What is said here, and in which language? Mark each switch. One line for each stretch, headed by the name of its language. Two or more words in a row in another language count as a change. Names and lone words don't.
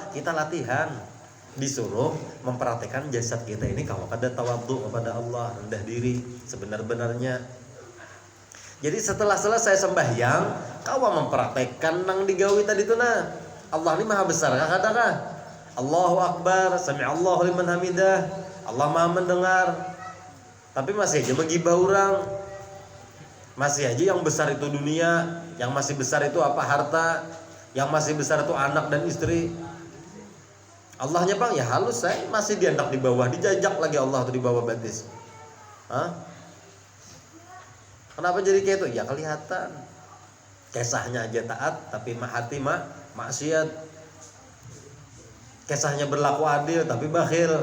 Indonesian: Kita latihan disuruh mempraktekkan jasad kita ini kalau kada tawadhu kepada Allah, rendah diri sebenar-benarnya.
Banjar: Jadi setelah selesai sembahyang kau mempraktekkan nang digawi tadi tu nah.
Indonesian: Allah ini maha besar kah?
Arabic: الله أكبر, سمع الله لمن حمده.
Indonesian: Allah maha mendengar. Tapi masih aja menggibah orang. Masih aja yang besar itu dunia, yang masih besar itu apa harta, yang masih besar itu anak dan istri.
Banjar: Allahnya bang ya halus masih diandak di bawah, dijajak lagi Allah tuh di bawah batis.
Indonesian: Hah? Kenapa jadi kayak itu? Ya kelihatan. Kesahnya aja taat tapi hati maksiat. Kesahnya berlaku adil tapi bakhil.